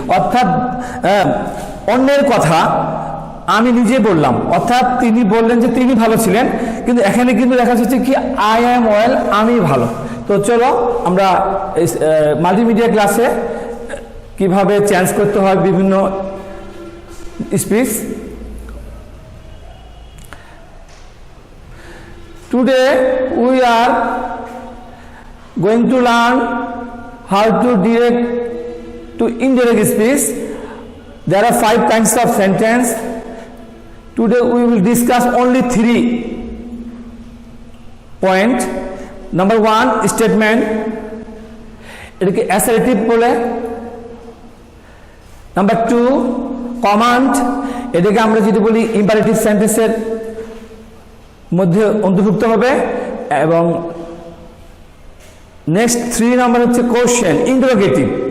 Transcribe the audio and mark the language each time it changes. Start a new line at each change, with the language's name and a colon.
Bangla: অর্থাৎ অন্যের কথা আমি নিজে বললাম, অর্থাৎ তিনি বললেন যে তিনি ভালো ছিলেন, কিন্তু এখানে কিন্তু দেখা যাচ্ছে কি
English: I am well,
Bangla: আমি ভালো। তো চলো আমরা মাল্টিমিডিয়া ক্লাসে কিভাবে চেঞ্জ করতে হয় বিভিন্ন speech.
English: Today we are going to learn how to direct to indirect speech. There are 5 kinds of sentence. Today we will discuss only 3 points. Number 1, statement.
Bangla: এটাকে assertive বলে।
English: Number 2, command.
Bangla: এটাকে আমরা যেটা বলি imperative সেন্টেন্সের মধ্যে অন্তর্ভুক্ত হবে। এবং নেক্সট 3 নাম্বার হচ্ছে কোশ্চেন, ইন্টারোগেটিভ।